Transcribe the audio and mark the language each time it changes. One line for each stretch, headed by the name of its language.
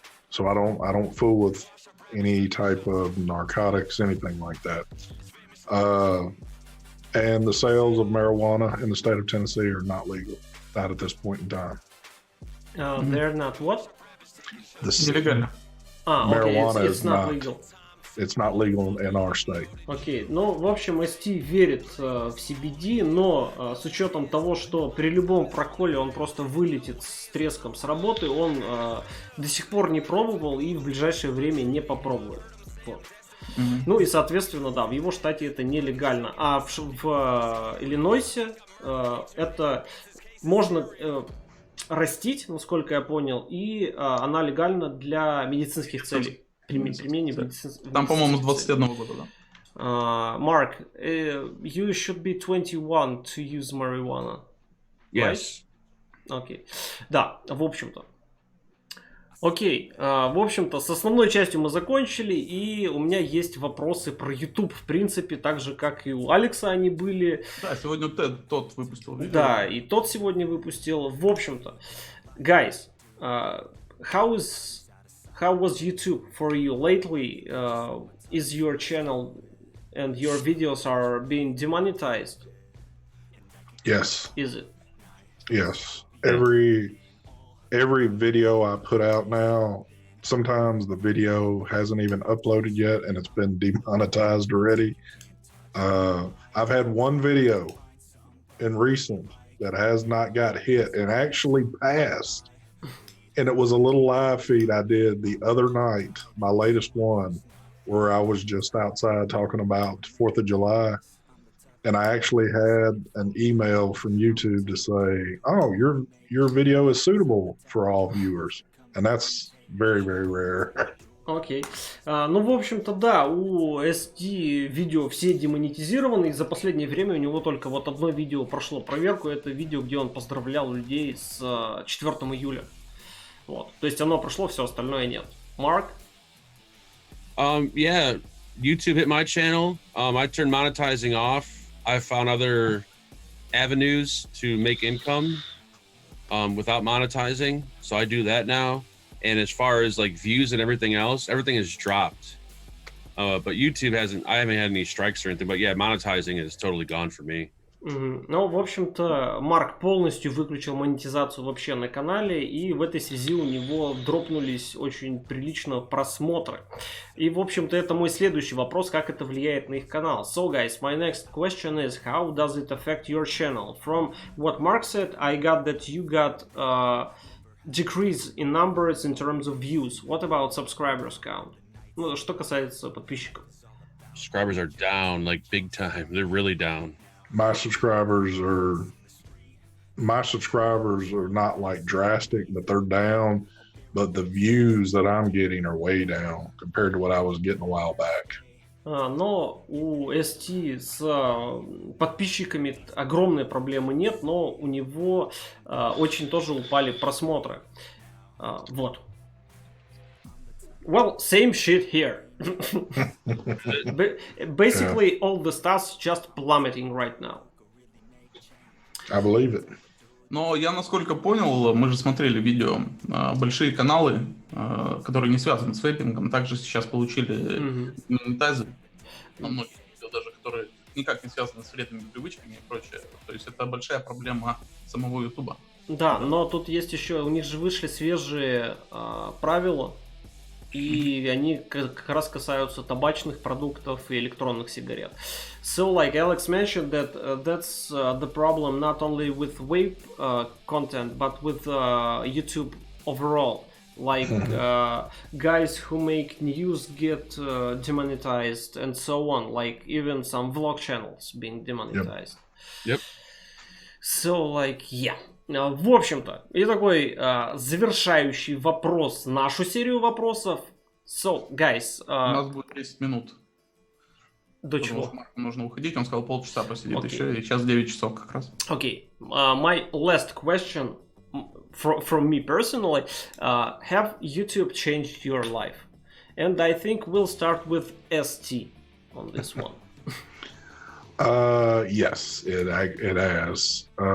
English: So I don't fool with any type of narcotics, anything like that. And the sales of marijuana in the state of Tennessee are not legal. not at this point in time. They're not what? This
Russian: Нелегально.
English: marijuana it's is not not legal. It's not legal in our state.
Russian: Окей, ну, в общем, ST верит в CBD, но с учетом того, что при любом проколе он просто вылетит с треском с работы, он до сих пор не пробовал и в ближайшее время не попробует. Вот. Ну и, соответственно, да, в его штате это нелегально. А в Иллинойсе это можно растить, насколько я понял, и она легальна для медицинских целей. Применение Там, по-моему, с 21 года, да.
English: Mark, you should be 21 to use marijuana. Yes.
Russian: Окей. Да, в общем-то. Окей, в общем-то, с основной частью мы закончили, и у меня есть вопросы про YouTube, в принципе, так же, как и у Алекса они были. Да, сегодня тот выпустил видео. Да, и тот сегодня выпустил. В общем-то,
English: guys, how was YouTube for you lately? Is your channel and your videos are being demonetized? Yes. Is it? Yes. Every video I put out now, sometimes the video hasn't even uploaded yet and it's been demonetized already. I've had one video in recent that has not got hit and actually passed. And it was a little live feed I did the other night, my latest one, where I was just outside talking about 4th of July. And I actually had an email from YouTube to say, oh, your video is suitable for all viewers. And that's very, very rare.
Russian: Окей. Ну, в общем-то, да, у SD видео все демонетизированы, и за последнее время у него только вот одно видео прошло проверку. Это видео, где он поздравлял людей с 4 июля. Вот. То есть оно прошло, все остальное нет.
English: Mark? Yeah, YouTube hit my channel. I turned monetizing off. I found other avenues to make income without monetizing. So I do that now. And as far as like views and everything else, everything has dropped. But YouTube I haven't had any strikes or anything, but yeah, monetizing is totally gone for me.
Russian: Ну, в общем-то, Марк полностью выключил монетизацию вообще на канале, и в этой связи у него дропнулись очень прилично просмотры. И, в общем-то, это мой следующий вопрос, как это влияет на их канал.
English: So, guys, my next question is, how does it affect your channel? From what Mark said, I got that you got decrease in numbers in terms of views. What about subscribers count?
Russian: Ну, что касается подписчиков.
English: Subscribers are down, like big time. They're really down. My subscribers are not like drastic, but they're down. But the views that I'm getting are way down compared to what I was getting a while back.
Russian: Но у ST с подписчиками огромной проблемы нет, но у него очень тоже упали просмотры.
English: Вот. Well, same shit here. Basically, all the stats just plummeting right now. I believe it.
Russian: Но я, насколько понял, мы же смотрели видео, большие каналы, которые не связаны с вейпингом, также сейчас получили монетайзы, на многих видео даже, которые никак не связаны с вредными привычками и прочее. То есть это большая проблема самого Ютуба. Да, но тут есть еще, у них же вышли свежие правила, и они как раз касаются табачных продуктов и электронных сигарет.
English: So, like Alex mentioned, that's the problem not only with vape content, but with YouTube overall. Like guys who make news get demonetized and so on. Like even some vlog channels being demonetized. Yep. So, like, yeah.
Russian: В общем-то, и такой завершающий вопрос, нашу серию вопросов.
English: So, guys...
Russian: У нас будет 10 минут. До чего? Нужно уходить, он сказал полчаса посидит еще, и сейчас 9 часов как раз.
English: Okay, my last question from me personally, have YouTube changed your life? And I think we'll start with ST on this one. Yes, it has.